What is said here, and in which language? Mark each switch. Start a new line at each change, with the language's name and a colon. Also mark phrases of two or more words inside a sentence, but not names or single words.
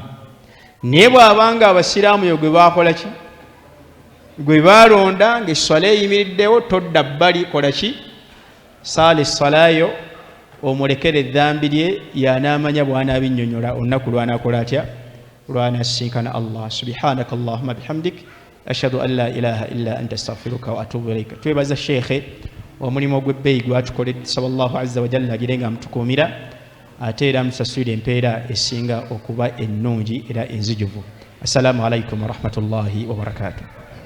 Ganda: Naye bw'abanga abasiraamu yo gwe baakola ki? Gwe baalonda ng'esswala eyimiriddewo, todda bbali, kola ki? Saala esswala yo, omulekere edhambi lye, y'anaamanya bw'anaabinnyonnyola olunaku lw'anaakola atya? Lw'anaasinkana Allah.
Arabic: سبحانك اللهم بحمدك أشهد أن لا إله إلا أنت أستغفرك وأتوب إليك.
Ganda: Twebaza sheekhe omulimu ogw'ebbeeyi gwatukoledde,
Arabic: صلى الله عز وجل
Ganda: agire nga mutukuumira, ate era musasulire empeera esinga okuba ennungi era enzijuvu.
Arabic: السلام عليكم ورحمة الله وبركاته.